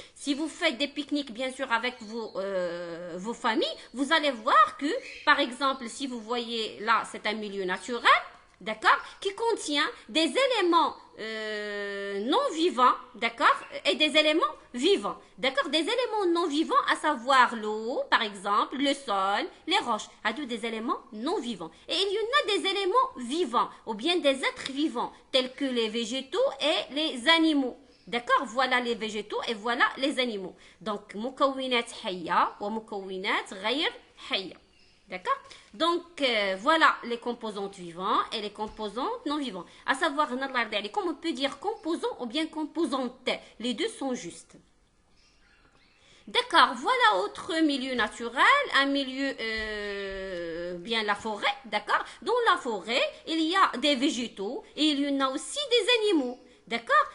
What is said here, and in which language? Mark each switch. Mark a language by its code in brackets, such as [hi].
[fr] Si vous faites des pique-niques, bien sûr, avec vos familles, vous allez voir que, par exemple, si vous voyez là, c'est un milieu naturel, d'accord, qui contient des éléments non vivants, d'accord, et des éléments vivants, d'accord, des éléments non vivants, à savoir l'eau, par exemple, le sol, les roches, à tous des éléments non vivants. Et il y en a des éléments vivants, ou bien des êtres vivants, tels que les végétaux et les animaux. D'accord? Voilà les végétaux et voilà les animaux. [ar] Donc, مكونات حية ومكونات غير حية. [fr] D'accord? Donc, voilà les composantes vivantes et les composantes non vivantes. À savoir, comme on peut dire composant ou bien composante. Les deux sont justes. D'accord, voilà autre milieu naturel, un milieu, bien la forêt, d'accord? Dans la forêt, il y a des végétaux et il y en a aussi des animaux. D'accord?